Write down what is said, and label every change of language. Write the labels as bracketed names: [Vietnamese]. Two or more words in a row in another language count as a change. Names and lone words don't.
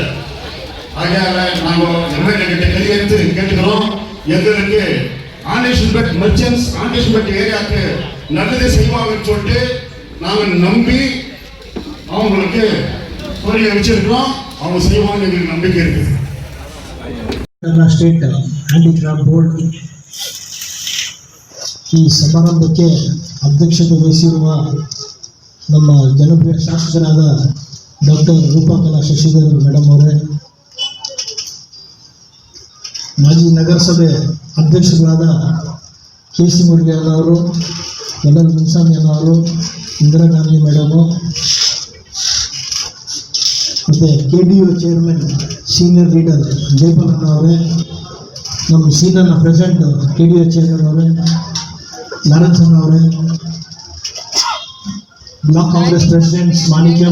[Tamil] ஆகையால நாங்கள் எம்எல்ஏ கிட்ட கையெழுத்து கேட்டுக்கிறோம். எங்களுக்கு ஆண்டிஷன்பெட் மெர்ச்சன்ட்ஸ் ஆண்டிஷன்பெட் ஏரியாவுக்கு நல்லது செய்வாங்கன்னு சொல்லிட்டு நாங்கள் நம்பி அவங்களுக்கு கோரிக்கை வச்சிருக்கிறோம். அவங்க செய்வாங்க எங்களுக்கு நம்பிக்கை இருக்குது. [Kannada] ಸ್ಟೇಟ್ ಹ್ಯಾಂಡಿಕ್ರಾಫ್ಟ್ ಬೋರ್ಡ್ ಈ ಸಮಾರಂಭಕ್ಕೆ ಅಧ್ಯಕ್ಷತೆ ವಹಿಸಿರುವ ನಮ್ಮ ಜನಪ್ರಿಯ ಶಾಸಕರಾದ ಡಾಕ್ಟರ್ ರೂಪಕಲಾ ಶಶಿಧರ್ ಮೇಡಮ್ ಅವರೇ, ಮಾಜಿ ನಗರಸಭೆ ಅಧ್ಯಕ್ಷರಾದ ಕೆ ಸಿ ಮುರುಗೇಶ್ ಅವರು, ಎಲ್ ಎಲ್ ಮುನ್ಸ್ವಾಮಿ ಅವರು, ಇಂದಿರಾ ಗಾಂಧಿ ಮೇಡಮು, ಮತ್ತು KDU [English] chairman senior leader [Kannada] ಜಯಪಾಲಣ್ಣ ಅವರೇ, ನಮ್ಮ ಸೀನಿಯರ್ನ ಪ್ರೆಸಿಡೆಂಟ್ KDU ಚೇರ್ಮನ್ ಅವರೇ ನಾರಾಯಣಸ್ವಾಮಿ ಅವರೇ, [English] Block Congress President [Kannada] ಮಾಣಿಕ್ಯ,